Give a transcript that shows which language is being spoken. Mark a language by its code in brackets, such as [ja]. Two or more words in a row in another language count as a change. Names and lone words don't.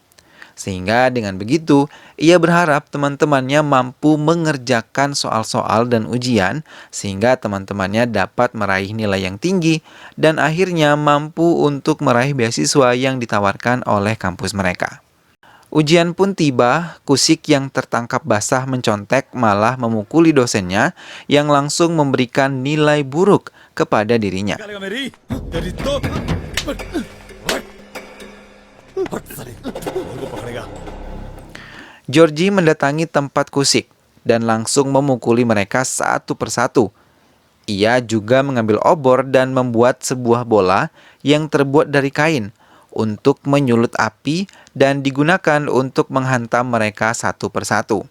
[id] Sehingga dengan begitu, ia berharap teman-temannya mampu mengerjakan soal-soal dan ujian sehingga teman-temannya dapat meraih nilai yang tinggi dan akhirnya mampu untuk meraih beasiswa yang ditawarkan oleh kampus mereka. Ujian pun tiba, Kusik yang tertangkap basah mencontek malah memukuli dosennya yang langsung memberikan nilai buruk kepada dirinya. [hi] निकालेगा मेरी तेरी तो हट साले और को पकड़ेगा [id] Georgie mendatangi tempat Kusik dan langsung memukuli mereka satu persatu. Ia juga mengambil obor dan membuat sebuah bola yang terbuat dari kain untuk menyulut api dan digunakan untuk menghantam mereka satu persatu.